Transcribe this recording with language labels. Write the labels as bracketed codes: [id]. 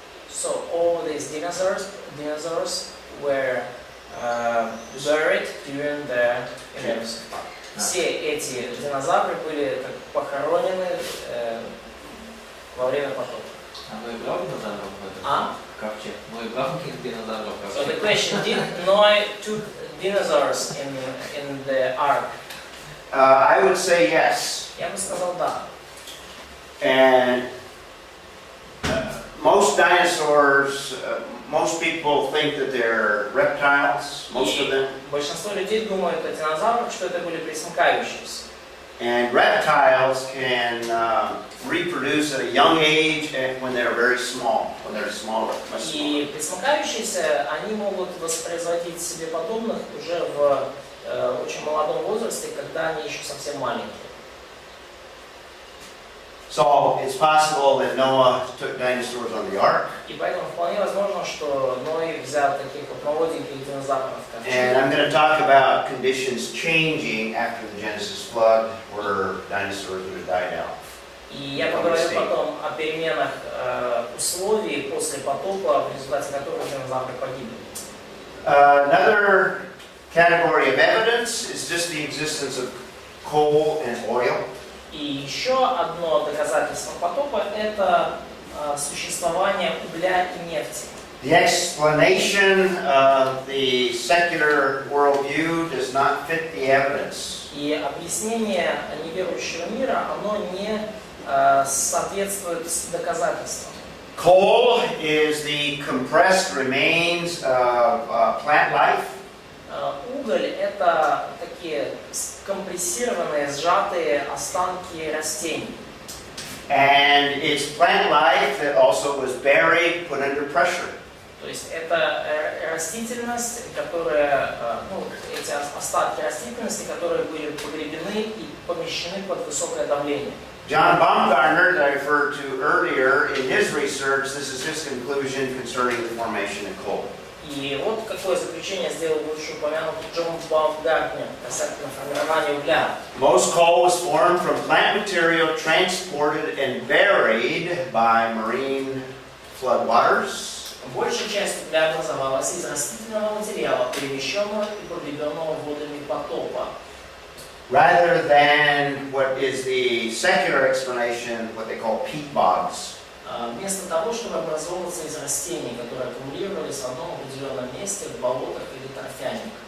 [en] So all these dinosaurs were buried during the Genesis. [ru] Все эти динозавры были как похоронены во время потопа. А Ной брал динозавров в этот А? ковчег? Ной брал каких динозавров в [en] So the [ru] ковчег? [en] question: Did Noah took dinosaurs in the ark? I would say yes. [ru] Я бы сказал да. [en] And most dinosaurs, most people think that they're reptiles, most of them. [ru] Большинство людей думают о динозаврах, что это были пресмыкающиеся. [en] And reptiles can reproduce at a young age and when they're very small, when they're smaller, much smaller. [ru] И пресмыкающиеся, они могут воспроизводить себе подобных уже в очень молодом возрасте, когда они еще совсем маленькие. [en] So it's possible that Noah took dinosaurs on the ark. [ru] И поэтому вполне возможно, что Ной взял таких вот молоденьких динозавров. [en] And I'm going to talk about conditions changing after the Genesis flood, where dinosaurs would have died out. [ru] И я поговорю потом о переменах условий после потопа, в результате которых динозавры погибли. [en] Another category of evidence is just the existence of coal and oil. [ru] И еще одно доказательство потопа – это существование угля и нефти. [en] The explanation of the secular worldview does not fit the evidence. [ru] И объяснение неверующего мира, оно не соответствует доказательствам. [en] Coal is the compressed remains of plant life. [ru] Уголь – это такие компрессированные, сжатые останки растений. [en] And it's plant life that also was buried, put under pressure. [ru] То есть это растительность, которая, ну, эти остатки растительности, которые были погребены и помещены под высокое давление. [en] John Baumgartner, that I referred to earlier, in his research, this is his conclusion concerning the formation of coal. [ru] И вот какое заключение сделал выше упомянутый Джон Баумгартнер касательно формирования угля. [en] Most coal was formed from plant material transported and buried by marine floodwaters. [ru] Большая часть угля образовалась из растительного материала, перемещенного и погребенного водами потопа. [en] Rather than what is the secular explanation, what they call peat bogs. [ru] Вместо того, чтобы образовываться из растений, которые аккумулировались в одном определенном месте, в болотах или торфяниках.